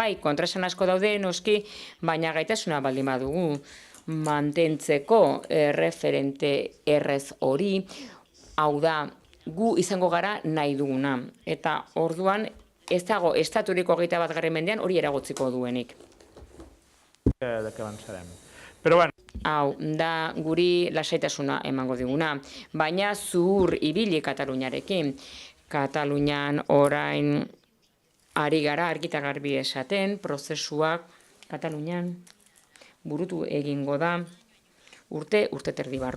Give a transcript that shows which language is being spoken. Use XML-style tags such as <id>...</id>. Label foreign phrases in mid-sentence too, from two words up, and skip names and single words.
<eu>Bai, kontraesan asko daude noski, baina gaitasuna baldin badugu mantentzeko referente errez hori, hau da, gu izango gara nahi duguna. Eta orduan, ez dago estaturiko 21. mendean hori eragotziko duenik.</eu> <ca>De què avançarem. Però bueno.</ca> <eu>Hau, da guri lasaitasuna emango diguna. Baina zuhur ibili Kataluniarekin. Katalunian orain ari gara argita garbi esaten, prozesuak Katalunian burutu egingo da urte terdi barru.</eu>